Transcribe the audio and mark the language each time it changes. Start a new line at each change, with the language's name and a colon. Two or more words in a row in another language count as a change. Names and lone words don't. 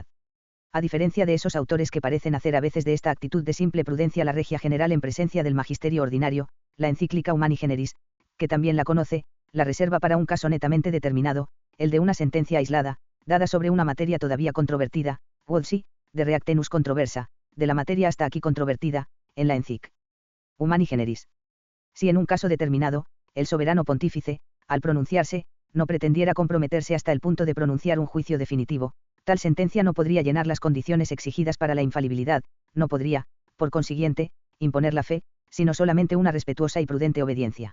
Spanish: A diferencia de esos autores que parecen hacer a veces de esta actitud de simple prudencia la regia general en presencia del magisterio ordinario, la encíclica Humani Generis, que también la conoce, la reserva para un caso netamente determinado, el de una sentencia aislada, dada sobre una materia todavía controvertida, Wodsi,
Latin: de Reactenus controversa,
Spanish: de la materia hasta aquí controvertida, en la encic. Humani Generis. Si en un caso determinado, el soberano pontífice, al pronunciarse, no pretendiera comprometerse hasta el punto de pronunciar un juicio definitivo, tal sentencia no podría llenar las condiciones exigidas para la infalibilidad, no podría, por consiguiente, imponer la fe, sino solamente una respetuosa y prudente obediencia.